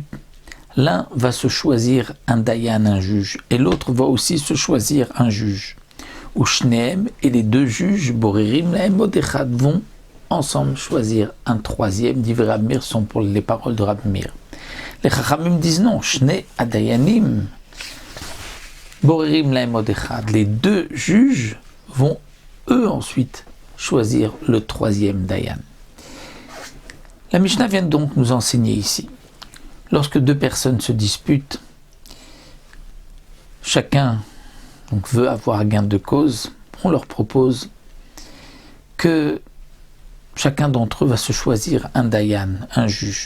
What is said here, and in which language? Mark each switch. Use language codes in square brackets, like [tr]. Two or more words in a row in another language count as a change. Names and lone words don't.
[fr] L'un va se choisir un dayan, un juge, et l'autre va aussi se choisir un juge. [he] ושניים, [fr] et les 2 juges, [he] בוררים להם עוד אחד, [fr] vont ensemble choisir un troisième. [he] דברי רב מאיר [fr] sont pour les paroles de Rab Meir. Les chachamim disent non, [he] שני הדיינים, בוררים להם עוד אחד. [fr] Les 2 juges vont eux ensuite choisir le troisième dayan. La Mishnah vient donc nous enseigner ici. Lorsque 2 personnes se disputent, chacun donc, veut avoir gain de cause, on leur propose que chacun d'entre eux va se choisir un dayan, un juge.